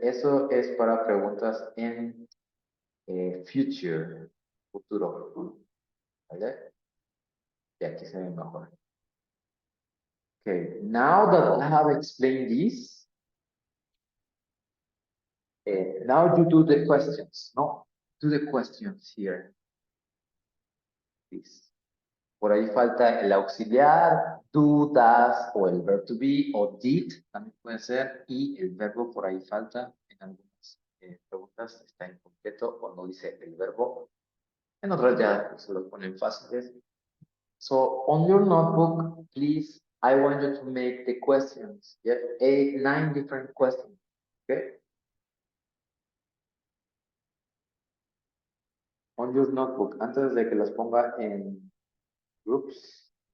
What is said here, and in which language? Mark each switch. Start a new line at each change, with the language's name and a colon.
Spanish: Eso es para preguntas en future, futuro. ¿Vale? Y aquí se ve mejor.
English: Okay, now that I have explained this, now you do the questions, no? Do the questions here. Please.
Spanish: Por ahí falta el auxiliar, do, does, o el verb to be, o did, también puede ser, y el verbo por ahí falta, en algunas preguntas está incompleto o no dice el verbo, en otras ya se lo ponen fáciles.
English: So, on your notebook, please, I want you to make the questions, yeah? 8, 9 different questions, okay? On your notebook,
Spanish: antes de que las ponga en
English: groups.